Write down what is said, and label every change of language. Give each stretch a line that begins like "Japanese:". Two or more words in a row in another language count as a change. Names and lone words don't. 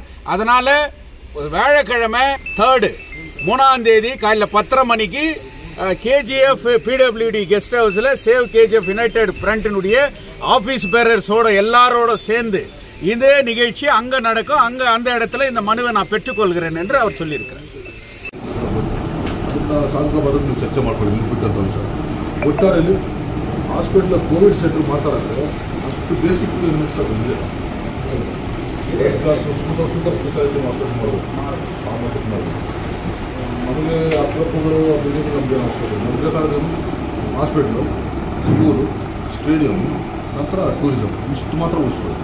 Tamil: அதனால வியாழக்கிழமை 3ஆம் தேதி காலையில் 10:30 மணிக்கு KGF PWD
English: guest house
Tamil: சேவ் KGF யுனைடெட் ஃப்ரண்ட்டினுடைய
English: office bearers
Tamil: எல்லாரோட சேர்ந்து இதே நிகழ்ச்சி அங்கே நடக்கும். அந்த இடத்துல இந்த மனுவை நான் பெற்றுக்கொள்கிறேன் என்று அவர் சொல்லியிருக்கிறார்.
Kannada: ಚರ್ಚೆ ಮಾಡ್ಕೊಳ್ಳಿ ಬಿಟ್ಟಂತ ವಿಷಯ. ಒಟ್ಟಾರೆಯಲ್ಲಿ
English: hospital covid center
Kannada: ಮಾತಾಡಿದ್ರೆ ಅಷ್ಟು
English: basic super speciality hospital
Kannada: ಮಾಡಬೇಕು, ಆ ಮಟ್ಟಕ್ಕೆ ಮಾಡಬೇಕು. ನಮಗೆ ಅಪ್ರೂಪಗಳು ಬಿಲ್ಡಿಂಗ್ ನಮಗೆ ಹಾಸ್ಪಿಟಲ್ ನಮಗೆ ಬೇಕಾದ್ರೆ ಹಾಸ್ಪಿಟ್ಲು, ಸ್ಕೂಲು, ಸ್ಟೇಡಿಯಂ, ನಂತರ ಟೂರಿಸಂ, ಇಷ್ಟು ಮಾತ್ರ ಉಳಿಸ್ಬೇಕು.